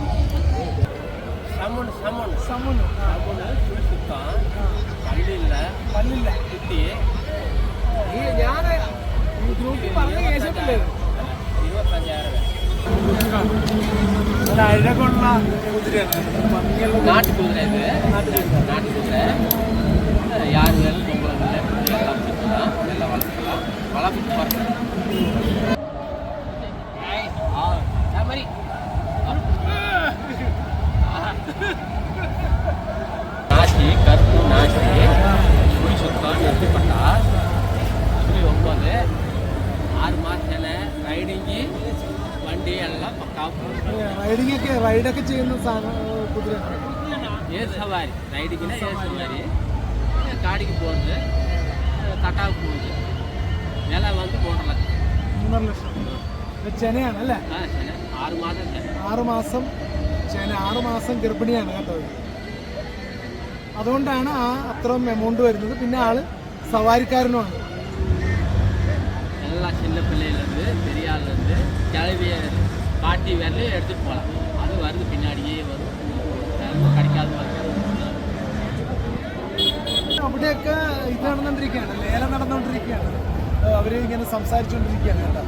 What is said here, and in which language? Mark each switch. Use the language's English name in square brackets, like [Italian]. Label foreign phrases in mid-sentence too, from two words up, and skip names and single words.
[Malayalam] പല്ലില്ല കുട്ടി ഞാൻ ഗ്രൂപ്പിൽ പറഞ്ഞ കേസിട്ടില്ലേ 25,000 അഴകുള്ള കുതിരയാണ്. നാട്ടുകുതിര. ഇത് നാട്ടുകുതിര [Tamil] யார் வேணும் பொம்பளை எல்லாம் வச்சுக்கலாம், எல்லாம் வளர்த்துக்கலாம். வளர்த்துட்டு பார்க்கலாம். மாதிரி நாசி கருப்பு நாசி சுழி சுத்தம் நெத்திப்பட்டா சுழி 9 6 மாதத்தில் [Malayalam] റൈഡിങ് വണ്ടി എല്ലാം പക്കാവും. റൈഡൊക്കെ ചെയ്യുന്ന കുതിര. ഏത് സവാരി റൈഡിങ്ങിന് ഏത് സവാരി കാടിക്ക് പോകുന്നത് കട്ടാവ് പോകുന്നത് വില വന്ന് 3 ലക്ഷം. ചെനയാണ് അല്ലേ? 6 മാസത്തെ 6 മാസം ചെന. 6 മാസം ഗർഭിണിയാണ് കേട്ടോ. അതുകൊണ്ടാണ് ആ അത്രയും എമൗണ്ട് വരുന്നത്. പിന്നെ ആള് സവാരിക്കാരനുമാണ്. [Tamil] எல்லாம் சின்ன பிள்ளையிலேருந்து பெரிய ஆள்லேருந்து கிளவிய பாட்டி வரலையும் எடுத்துகிட்டு போகலாம். அது வருது பின்னாடியே வரும், கிடைக்காத வருது. [Malayalam] അവിടെയൊക്കെ ഇത് നടന്നുകൊണ്ടിരിക്കുകയാണ്, ലേലം നടന്നുകൊണ്ടിരിക്കുകയാണ്. അവർ ഇങ്ങനെ സംസാരിച്ചുകൊണ്ടിരിക്കുകയാണ് കേട്ടോ.